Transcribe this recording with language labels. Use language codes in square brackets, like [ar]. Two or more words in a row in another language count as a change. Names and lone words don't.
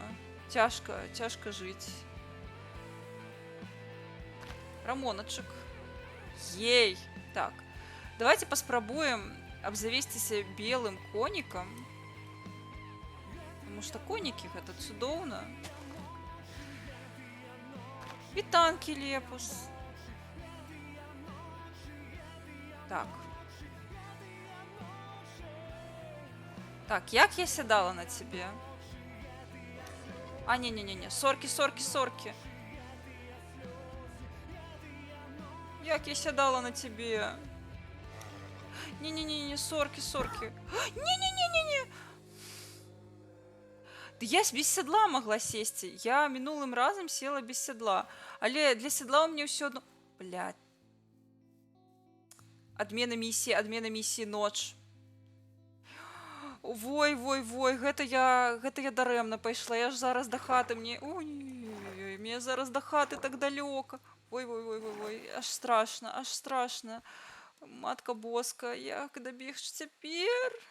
[be] Цяжка жыць. Рамоначык. Ей! Так, давайте паспрабуем абзавесціся белым конікам. Потому што конікі гэта цудоўна. Вітанкі, Лепус. Так. Так, як я сядала на тебе? А, не-не-не, сорки. Як я сядала на тебе? Не-не-не, сорки. Не-не-не-не-не. [ru] Да я без седла могла сесть. [uk] Я минулым разом села без седла. Але для седла у меня все одно... Блядь. Адмена миссии ночь. [be] Вой, гэта я дарэмна пайшла. Я ж зараз до хаты мне... Ой, мне зараз до хаты так далёка. [ru] Ой, аж страшно. [be] Матка боска, як дабегчы цяпер?